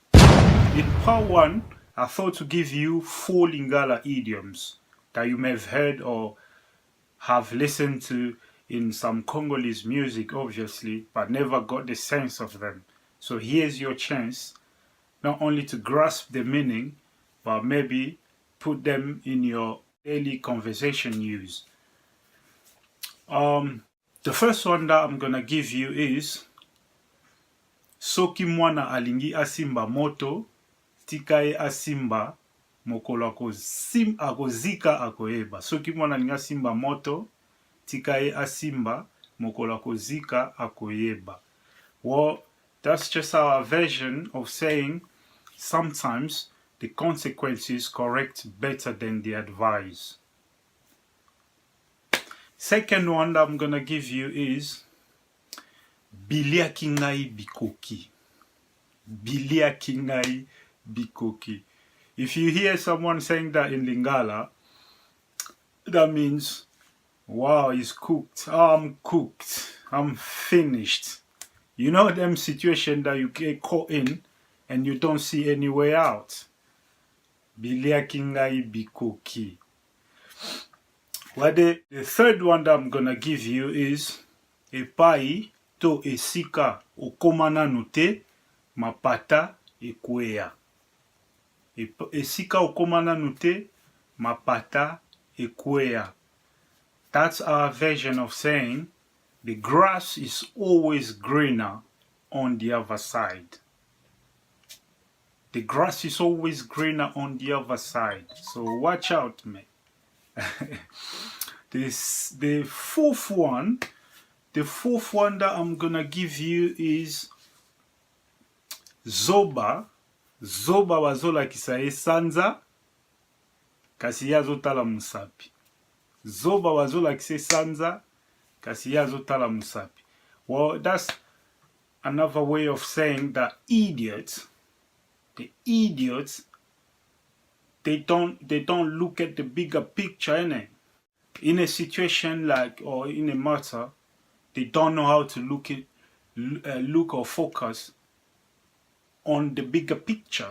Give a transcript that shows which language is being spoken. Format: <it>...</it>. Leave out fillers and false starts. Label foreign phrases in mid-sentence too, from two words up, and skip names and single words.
<en>In part 1, I thought to give you 4 Lingala idioms that you may have heard or have listened to in some Congolese music, obviously, but never got the sense of them. So here's your chance not only to grasp the meaning, but maybe put them in your daily conversation use. The first one that I'm gonna give you is</en> <ln>soki mwana alingi asimba moto tikaye asimba mokolo akozika akoyeba. Soki mwana alingi asimba moto tikaye asimba mokolo akozika akoyeba.</ln> <en>Well, that's just our version of saying sometimes the consequences correct better than the advice. Second one that I'm gonna give you is</en> <ln>biliaki ngai bikoki. Biliaki ngai bikoki.</ln> <en>If you hear someone saying that in Lingala, that means, wow, it's cooked. Oh, I'm cooked. I'm finished. You know them situation that you get caught in and you don't see any way out.</en> <ln>Biliaki ngai bikoki.</ln> <en>Well, the third one that I'm gonna give you is</en> <ln>epai to esika okomana nute mapata ekwea. Esika okomana nute mapata ekwea.</ln> <en>That's our version of saying the grass is always greener on the other side. The grass is always greener on the other side. So watch out, man. The fourth one that I'm gonna give you is zoba.</en> <ln>Zoba wazolakisa esanza kasi yazotala musapi. Zoba wazolakisa esanza kasi yazotala musapi.</ln> <en>Well, that's another way of saying that idiots, they don't look at the bigger picture, innit? In a situation like, or in a matter, they don't know how to look or focus on the bigger picture.</en>